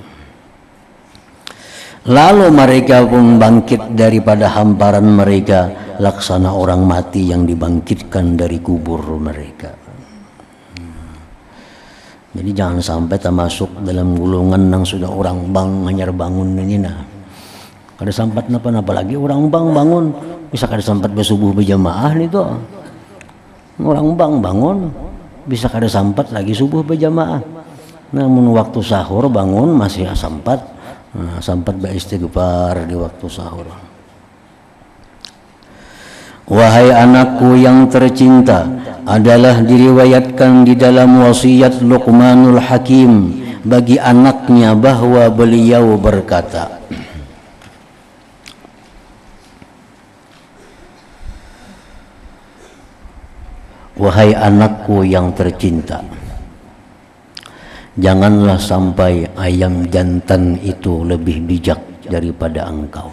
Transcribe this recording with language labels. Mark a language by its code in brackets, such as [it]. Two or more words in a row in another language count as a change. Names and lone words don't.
[id] Lalu mereka pun bangkit daripada hamparan mereka, laksana orang mati yang dibangkitkan dari kubur mereka. [bjn] Jadi jangan sampai termasuk dalam golongan yang sudah orang bang hanyar bangun ini nah. Kada sampat napa lagi orang bang bangun, bisa kada sampat bersubuh berjamaah nih tuh. Orang bang bangun, bisa kada sampat lagi subuh berjamaah. Namun waktu sahur bangun masih sampat. Nah, sampat beristighfar di waktu sahur. [id] Wahai anakku yang tercinta, adalah diriwayatkan di dalam wasiat Luqmanul Hakim bagi anaknya bahwa beliau berkata, wahai anakku yang tercinta, janganlah sampai ayam jantan itu lebih bijak daripada engkau.